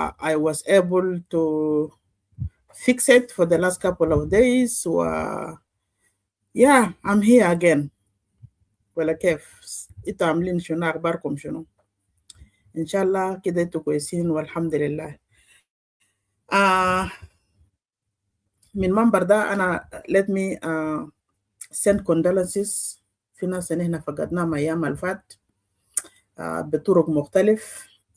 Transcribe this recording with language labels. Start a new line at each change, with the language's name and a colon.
English: I was able to fix it for the last couple of days. So, yeah, I'm here again.
Arabic: ولا كيف؟ إنتوا عاملين شنو؟ أخباركم شنو؟ إن شاء الله كده إنتوا كويسين والحمد لله. من منبر ده أنا
English: let me send condolences.
Arabic: في ناس هنا فقدناهم أيام الفات بطرق مختلف.